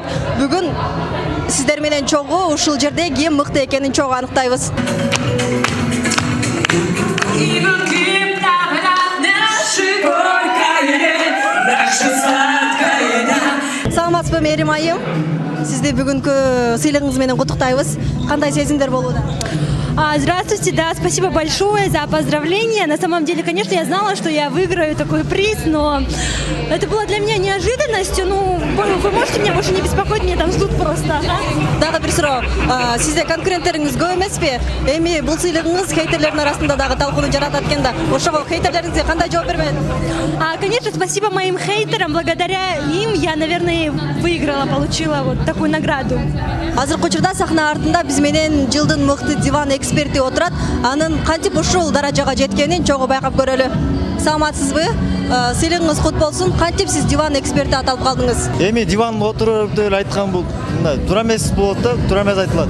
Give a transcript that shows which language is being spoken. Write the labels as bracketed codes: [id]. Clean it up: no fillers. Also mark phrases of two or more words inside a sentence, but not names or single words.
[ky] Бүгүн сиздер менен чогуу ушул жерде ким мыкты экенин чогуу аныктайбыз. Саламатсызбы Мерим айым? Сизди бүгүнкү сыйлыгыңыз менен куттуктайбыз. Кандай сезимдер болууда? [ru] Здравствуйте, да, спасибо большое за поздравления. На самом деле, конечно, я знала, что я выиграю такой приз, но это было для меня неожиданностью. Ну, вы можете меня больше не беспокоить, меня там ждут просто. [ky] Дагы бир суроо. Сизде конкуренттериңиз көп эмеспи? Эми бул сыйлыгыңыз хейтерлердин арасында дагы талкууну жаратат экен да. Ошого хейтерлериңизге кандай жооп бербедит? [ru] Конечно, спасибо моим хейтерам. Благодаря им я, наверное, выиграла, получила вот такую награду. [ky] Азыркы учурда сахна артында биз менен жылдын мыкты диван эксперти отурат. Анын кантип ушул даражага жеткенин чогуу байкап көрөлү. Саламатсызбы? Сыйлыгыңыз кут болсун. Кантип сиз диван эксперти аталып калдыңыз? Эми диван отуруп деп айткан бул туура эмес болот да, туура эмес айтылат.